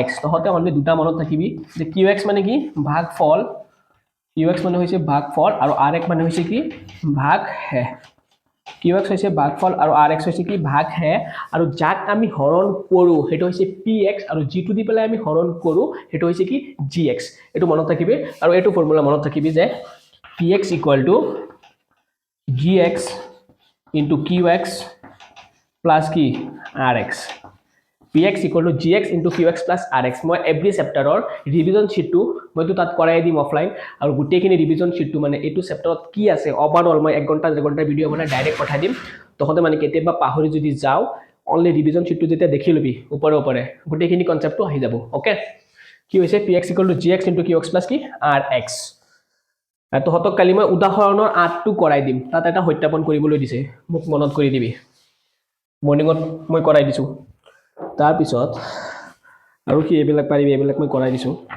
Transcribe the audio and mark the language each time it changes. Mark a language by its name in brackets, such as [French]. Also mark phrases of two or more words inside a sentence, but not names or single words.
[Assamese] তহতে অনলি দুটা মনত থাকিবি যে qx মানে কি ভাগফল, qx মানে হৈছে ভাগফল, আৰু rx মানে হৈছে কি ভাগ হে। qx হৈছে ভাগফল আৰু rx হৈছে কি ভাগ হে, আৰু যাক আমি হৰণ কৰো সেইটো হৈছে px, আৰু যিটো দি পেলাই আমি হৰণ কৰো সেইটো হৈছে কি gx। এটো মনত থাকিবি, আৰু এটো ফৰ্মুলা মনত থাকিবি যে [English] px equal to gx into qx plus কি rx। px equal to gx into qx plus rx। [Assamese] মই এভৰি চেপ্টাৰৰ ৰিভিজন শিটটো মইতো তাত কৰাই দিম অফলাইন, আৰু গোটেইখিনি ৰিভিজন শিটটো মানে এইটো চেপ্টাৰত কি আছে ওভাৰঅল মই 1 ঘণ্টা 2 ঘণ্টা ভিডিও বনাই ডাইৰেক্ট পঠাই দিম। তহতে মানে কেতিয়াবা পাহৰি যদি যাও অনলি ৰিভিজন শিটটো যেতিয়া দেখি লবি ওপৰে ওপৰে গোটেইখিনি কনসেপ্টটো আহি যাব। [English] ওকে, [Assamese] কি হৈছে [English] px equal to gx into qx plus কি rx। [Assamese] তহতক কালি মই উদাহৰণৰ 8টো কৰাই দিম, তাত এটা সত্যাপন কৰিবলৈ দিছে, মোক মনত কৰি দিবি। মৰ্নিংত মই কৰাই দিছো। তাৰ পিছত আৰু কি এইবিলাক পাৰিবি, এইবিলাক মই কৰাই দিছো।